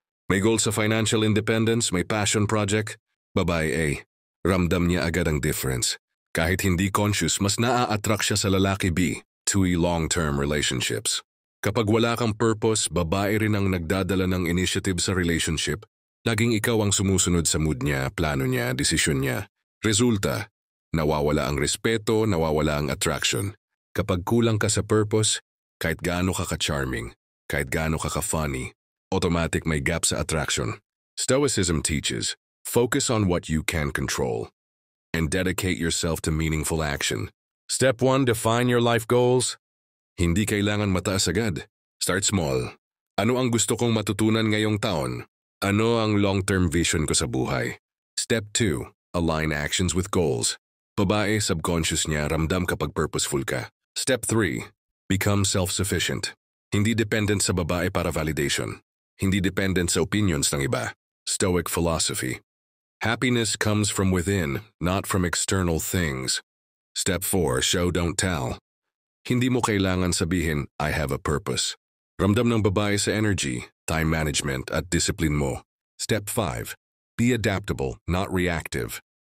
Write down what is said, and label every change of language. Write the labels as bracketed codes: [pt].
[tl] May goal sa financial independence, may passion project. Babae A. Ramdam niya agad ang difference. Kahit hindi conscious, mas naa-attract siya sa lalaki B. [en] 2 long-term relationships. [tl] Kapag wala kang purpose, babae rin ang nagdadala ng initiative sa relationship. Laging ikaw ang sumusunod sa mood niya, plano niya, desisyon niya. Resulta, nawawala ang respeto, nawawala ang attraction. Kapag kulang ka sa purpose, kahit gaano ka ka-charming, kahit gaano ka ka-funny, automatic may gap sa attraction. [en] Stoicism teaches, focus on what you can control and dedicate yourself to meaningful action. Step 1, define your life goals. [tl] Hindi kailangan mataas agad. [en] Start small. [tl] Ano ang gusto kong matutunan ngayong taon? Ano ang long-term vision ko sa buhay? [en] Step 2, align actions with goals. [tl] Babae, subconscious niya, ramdam kapag purposeful ka. [en] Step 3, become self-sufficient. [tl] Hindi dependent sa babae para validation. Hindi dependent sa opinions ng iba. [en] Stoic philosophy. Happiness comes from within, not from external things. Step 4, show don't tell. [tl] Hindi mo kailangan sabihin, [en] I have a purpose. [tl] Ramdam ng babae sa energy, time management at discipline mo. [en] Step 5, be adaptable, not reactive.